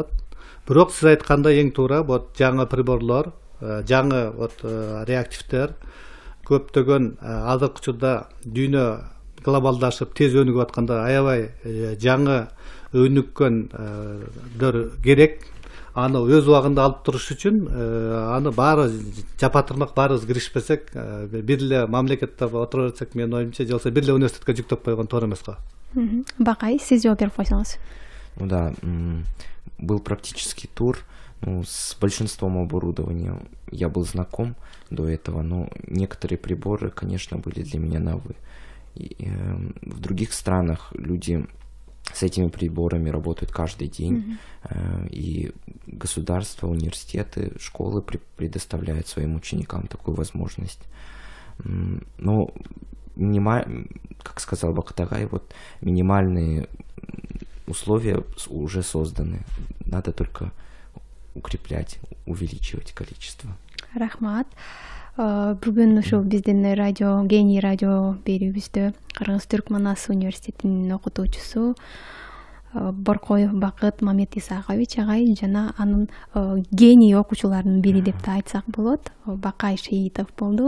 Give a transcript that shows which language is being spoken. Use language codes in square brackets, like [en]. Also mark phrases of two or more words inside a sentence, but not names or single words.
[ky] Бирок сиз айткандай эң туура, жаңы приборлор, жаңы реактивдер, көптөгөн азыркы учурда дүйнө глобалдашып тез өнүгүп атканда аябай жаңы өнүккөндөр керек. Аны өз убагында алып туруш үчүн аны баары жапатырмак, баарыбыз киришпесек, бир эле мамлекетте отура берсек, менин оюмча, же болбосо бир эле университетке жүктөп койгон туура эмес го. Бакай, сиз жооп берип койсоңуз. [ru] Ну да, был практический тур. С большинством оборудования я был знаком до этого, но некоторые приборы, конечно, были для меня новые. В других странах люди с этими приборами работают каждый день, и государство, университеты, школы предоставляют своим ученикам такую возможность. Но, как сказал Бактагай, минимальные условия уже созданы. Надо только укреплять, увеличивать количество. [ky] Рахмат. Бүгүн ушул биздин радио, Гений радио берүүбүздө Кыргыз-Түрк Манас университетинин окутуучусу Боркоев Бакыт Мамет Исакович агай жана анын гений окуучуларынын бири деп да айтсак болот, Бакай Шеитов болду.